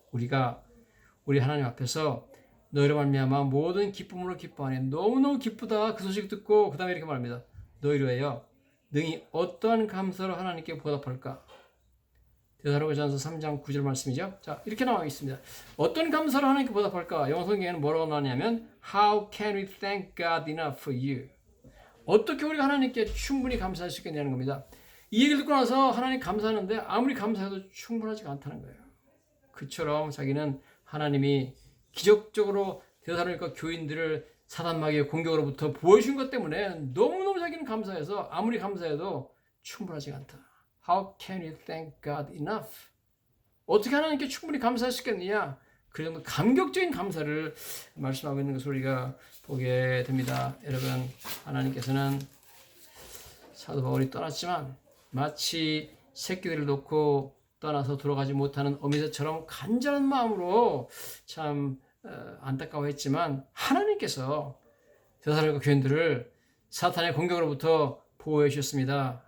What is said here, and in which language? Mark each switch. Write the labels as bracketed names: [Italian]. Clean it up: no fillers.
[Korean] 우리가 우리 하나님 앞에서 너희로 말미암아 모든 기쁨으로 기뻐하니 너무너무 기쁘다. 그 소식 듣고 그 다음에 이렇게 말합니다. 너희로 하여 능히 어떠한 감사로 하나님께 보답할까? 데살로니가전서 3장 9절 말씀이죠. 자, 이렇게 나와 있습니다. 어떤 감사로 하나님께 보답할까? 영어 성경에는 뭐라고 나오냐면 [English] How can we thank God enough for you? [Korean] 어떻게 우리가 하나님께 충분히 감사할 수 있겠냐는 겁니다. 이 얘기를 듣고 나서 하나님 감사하는데 아무리 감사해도 충분하지가 않다는 거예요. 그처럼 자기는 하나님이 기적적으로 데살로니가 교인들을 사단 마귀의 공격으로부터 보여준 것 때문에 너무너무 자기는 감사해서 아무리 감사해도 충분하지 않다. [English] How can you thank God enough? [Korean] 어떻게 하나님께 충분히 감사할 수 있겠느냐? 그 정도 감격적인 감사를 말씀하고 있는 것을 우리가 보게 됩니다. 여러분, 하나님께서는 사도 바울이 떠났지만 마치 새끼들을 놓고 떠나서 돌아가지 못하는 어미새처럼 간절한 마음으로 참 안타까워했지만 하나님께서 데살로니가 교인들을 사탄의 공격으로부터 보호해 주셨습니다.